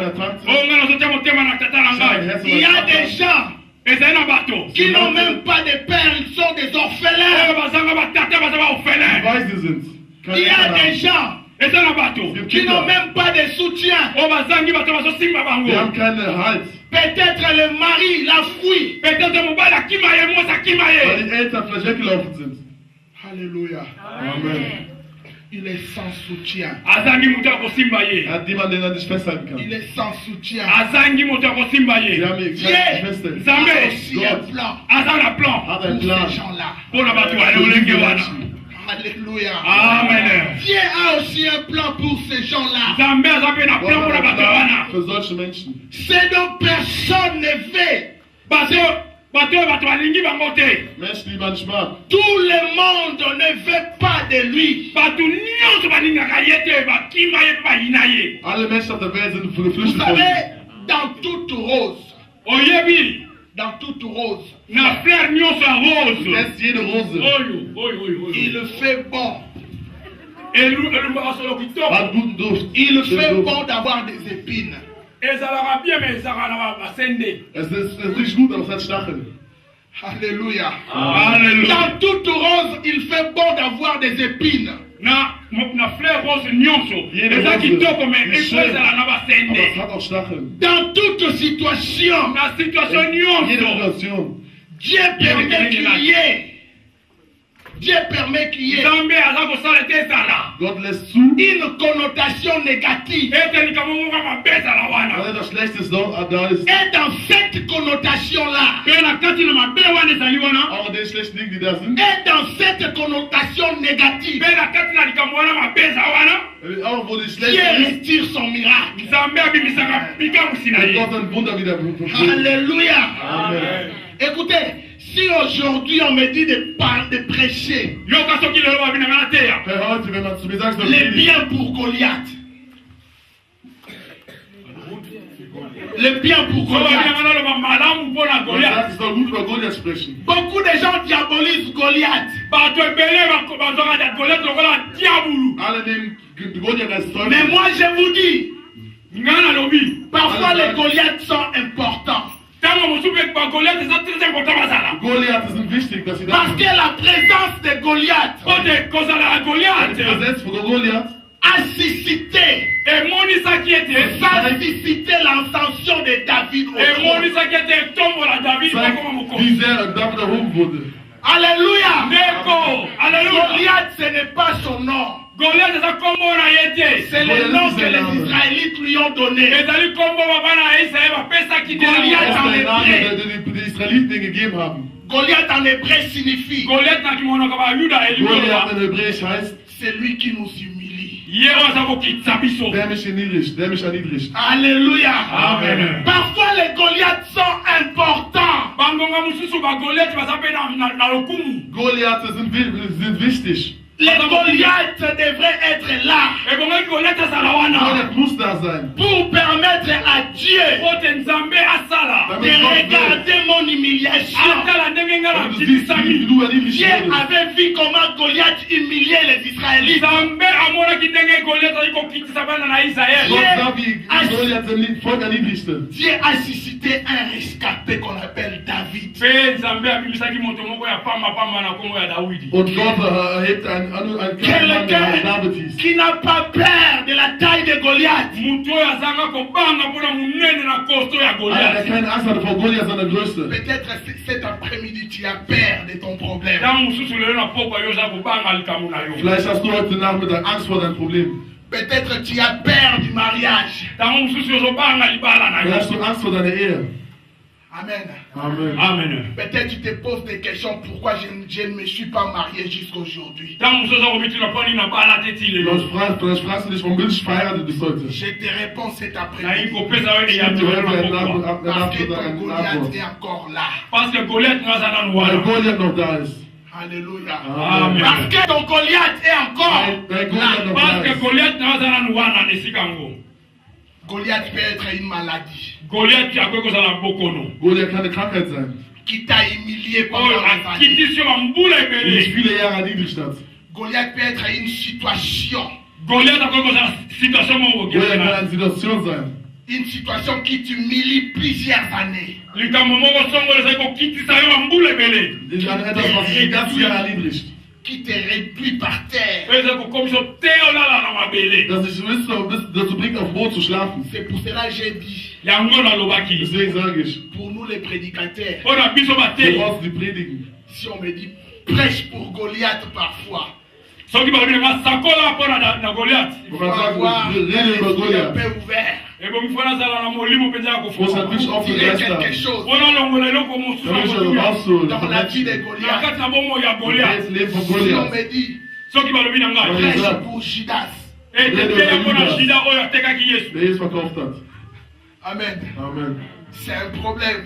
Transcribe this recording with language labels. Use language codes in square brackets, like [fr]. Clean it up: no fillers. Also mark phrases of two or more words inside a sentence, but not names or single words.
[fr] Il y a des gens qui n'ont même pas de père, ils sont des orphelins. Il y a des gens qui n'ont même pas de soutien. Peut-être le mari l'a fui. [de] Weil die Eltern vielleicht weggelaufen sind. [fr] Alléluia. Amen. Il est sans soutien. [de] Er hat niemanden, den er sich festhalten kann. [fr] Il est sans soutien. [de] Sie haben ihn [fr] Dieu [de] keine [fr] a [de] Feste. [fr] aussi un [de] Gott [fr] plan [de] hat einen [fr] pour [de] Plan. [fr] ces gens-là. [de] Für diese Menschen. [fr] Alléluia. Amen. Dieu a aussi un plan pour ces gens-là. [de] Gott hat einen Plan für solche Menschen. [fr] C'est donc personne ne veut. [de] Menschen, die man nicht mag. [fr] Tout le monde ne veut pas de lui. [de] Alle Menschen auf der Welt sind [fr] Vous [de] geflüchtet von ihm. [fr] savez, dans toute rose, dans toute rose, [de] Du kennst jede Rose. [fr] il fait bon. [de] Hat guten Duft. [fr] Il fait [de] Duft. [fr] bon d'avoir des épines. [de] Es ist nicht gut, aber es hat Stacheln. [fr] Alléluia. [de] Halleluja. [fr] Dans toute rose, il fait bon d'avoir des épines. [de] Jede Rose ist schön, aber es hat auch Stacheln. [fr] Dans toute situation, [de] Jede Situation. [fr] Dieu permet qu'il y ait [de] Gott lässt zu, [fr] une connotation négative. [de] weil etwas Schlechtes da ist. [fr] Et dans cette connotation-là, [de] Auch in den schlechten Dingen, die da sind. [fr] et dans cette connotation négative, [de] Auch wo die [fr] Dieu [de] schlecht ist, [fr] retire son miracle. [de] wird Gott ein Wunder wieder vollbringen. [fr] Alléluia. Amen. Écoutez, si aujourd'hui on me dit de prêcher [de] Hey, heute, wenn man zu mir sagt, so [fr] les biens pour Goliath, les biens pour Goliath, [de] ich soll gut über Goliath sprechen. [fr] beaucoup de gens diabolisent Goliath. [de] Alle nehmen Goliath als [fr] Mais [de] Teufel. [fr] moi je vous dis, parfois les Goliaths sont importants. [de] Goliath sind wichtig, dass sie da [fr] Parce [de] sind. [fr] que la présence de Goliath [de] Die Präsenz von Goliath [fr] a suscité l'ascension de David au trône. [de] zeigt, wie sehr David erhoben wurde. [fr] Alléluia. Goliath, ce n'est pas son nom. C'est le nom que les Israélites lui ont donné. [de] Das ist der Name, den die Israeliten denen gegeben haben. [fr] Goliath en hébreu signifie [de] Goliath in Hebräisch heißt, [fr] celui qui nous humilie. [de] der mich erniedrigt, der mich erniedrigt. [fr] Alléluia. Amen. Parfois les Goliaths sont importants. [de] Goliath sind wichtig. [fr] Les Goliaths devraient être là [de] Goliath muss da sein. [fr] pour permettre à Dieu de regarder mon humiliation. Dieu avait vu comment Goliath humiliait les Israélites. Dieu a suscité un rescapé qu'on appelle David. [de] Und Gott erhebt ein [fr] Quelqu'un qui n'a pas peur de la taille de Goliath. [de] keine Angst hat vor Goliath, seiner Größe. [fr] Peut-être cet après-midi tu as peur de ton problème. [de] Vielleicht hast du heute Nachmittag Angst vor deinem Problem. [fr] Peut-être tu as peur du mariage. [de] Vielleicht hast du Angst vor deiner Ehe. [fr] Amen. Amen. Amen. Peut-être tu te poses des questions pourquoi je ne me suis pas marié jusqu'aujourd'hui. [de] Vielleicht fragst du dich, warum bin ich verheiratet bis heute? [fr] Je te réponds cet après-midi. Parce que ton Goliath est encore là. [de] Weil Goliath noch da ist. [fr] Alléluia. Amen. Parce que ton Goliath est encore [de] Weil Goliath noch da ist. [fr] Goliath peut être une maladie [de] Goliath kann eine Krankheit sein, [fr] qui t'a humilié pendant des années. [de] die dich viele Jahre erniedrigt hat. [fr] Goliath peut être une situation. [de] Goliath kann eine Situation sein, [fr] Une situation qui t'humilie plusieurs années. [de] etwas, was dich ganz Jahre erniedrigt. [fr] Qui te replie par terre. [de] Dass ich dazu bringt, auf dem Boden zu schlafen. [fr] C'est pour cela que j'ai dit, [de] Deswegen sage ich, [fr] pour nous les prédicateurs, [de] wir brauchen die Predigen. [fr] si on me dit prêche pour Goliath parfois, [de] Und [fr] il [de] man [fr] faut [de] sagt, [fr] avoir un [de] rede über [fr] esprit un [de] Goliath. [fr] peu ouvert. [de] Muss ein bisschen offen [fr] Il y a [de] Geist [fr] quelque [de] haben. [fr] chose [de] Damit ich das rausholen. [fr] dans la vie de Goliath. [de] Das Leben von [fr] Si on [de] Goliath. [fr] me dit [de] Ja. [fr] prêche pour Judas, [de] Der Jesus verkauft hat. [fr] amen. [de] Amen. [fr] C'est un problème.